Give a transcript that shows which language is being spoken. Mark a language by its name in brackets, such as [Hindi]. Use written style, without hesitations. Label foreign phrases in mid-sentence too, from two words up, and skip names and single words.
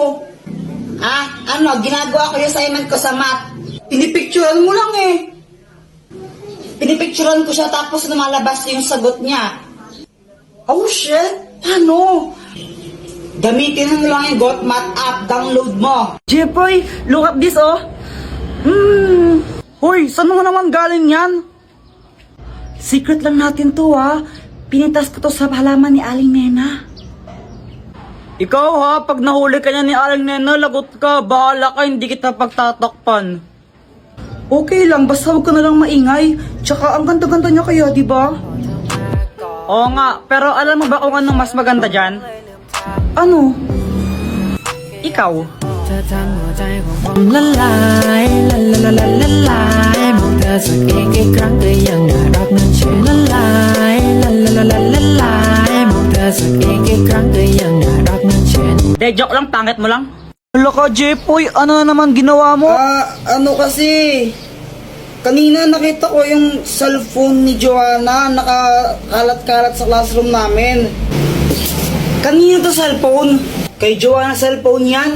[Filipino] Ginagawa ko yung assignment ko sa math. Pinipicturean mo lang eh. Pinipicturean ko siya tapos lumalabas yung sagot niya. [English] Oh shit, [Filipino] paano? Gamitin mo lang yung GotMath app, download mo. Jepoy, [English] look at this oh. [Filipino] Hoy, saan mo naman galing yan? Secret lang natin to Pinitas ko to sa halaman ni Aling Nena. Ikaw pag nahuli ka niya ni Aling Nena, lagot ka, bahala ka, hindi kita pagtatakpan. Okay lang, basta huwag ka na lang maingay. Tsaka ang ganda-ganda niya kaya, di ba? Oo nga, pero alam mo ba kung anong mas maganda dyan? Ano? Ikaw. [Thai] เธอทำหัวใจของผมละลายละละละละละลายมองเธอสักอีกครั้งก็ยังน่ารักนั่นเฉยละลายละละละละละลายมองเธอสักอีกครั้งก็ยังน่ารักนั่นเฉย [Filipino] De, joke lang, pangit mo lang. Hala ka, Jepoy, ano na naman ginawa mo? Kasi, kanina nakita ko yung cellphone ni Joanna, nakakalat-kalat sa classroom namin. Kanino to cellphone? Kay Joanna cellphone yan.